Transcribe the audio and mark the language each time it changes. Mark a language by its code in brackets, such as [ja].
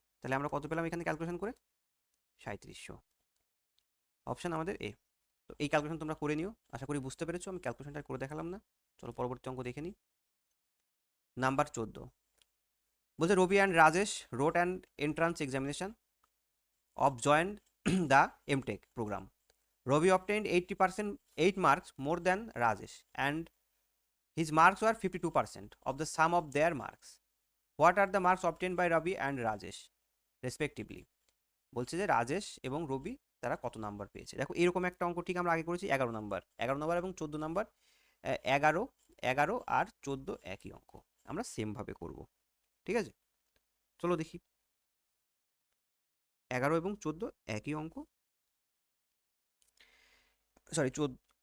[bn] তাহলে আমরা কত পেলাম এখানে ক্যালকুলেশন করে 3700। অপশন আমাদের এ। তো এই ক্যালকুলেশন তোমরা করে নিও, আশা করি বুঝতে পেরেছো। আমি ক্যালকুলেশনটা করে দেখালাম না, চলো পরবর্তী অঙ্ক দেখে নিই। [en] Number 14 বলছে Ravi and Rajesh wrote and entrance examination of joined the MTech program. Robi obtained 8 marks more than Rajesh and his marks were 52% of the sum of their marks. What are the marks obtained by Ravi and Rajesh respectively? [bn] বলছে যে রাজেশ এবং রবি তারা কত number পেয়েছে। দেখো এরকম একটা অঙ্ক ঠিক আমরা আগে করেছি 11 নাম্বার এবং 14 নাম্বার, 11 11 আর 14 একই অঙ্ক, আমরা সেমভাবে করব, ঠিক আছে? চলো দেখি 11 এবং 14 একই অঙ্ক, সরি 14।